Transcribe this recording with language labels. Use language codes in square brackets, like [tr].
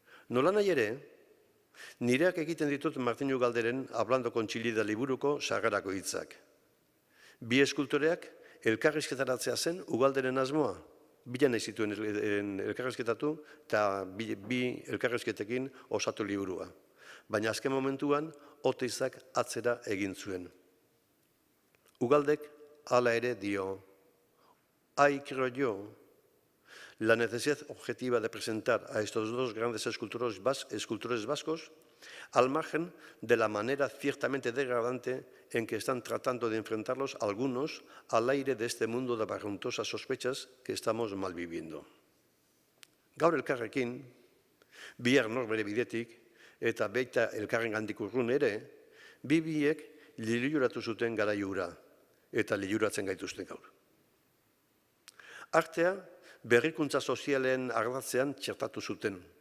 [eu] Nola nahi ere, nireak egiten ditut Martinu Galderen Hablando con Txilida liburuko sagarako hitzak. Bi eskultoreak elkarrizketaratzea zen Ugalderen asmoa. Bila nahi zituen elkarrizketatu eta bi elkarrizketekin osatu liburua. Baina azken momentuan Oteizak atzera egin zuen. Ugaldek hala ere dio, [es] hay, creo yo, la necesidad objetiva de presentar a estos dos grandes escultores vascos al margen de la manera ciertamente degradante en que están tratando de enfrentarlos algunos al aire de este mundo de barruntosas sospechas que estamos malviviendo. [eu] Gaur elkarrekin, bihar norbere bidetik, eta baita elkarrengandik urrun ere, biek liluratu zuten garaiura, eta liluratzen gaituzten gaur. Artea, berrikuntza sozialen ardatzean txertatu zuten.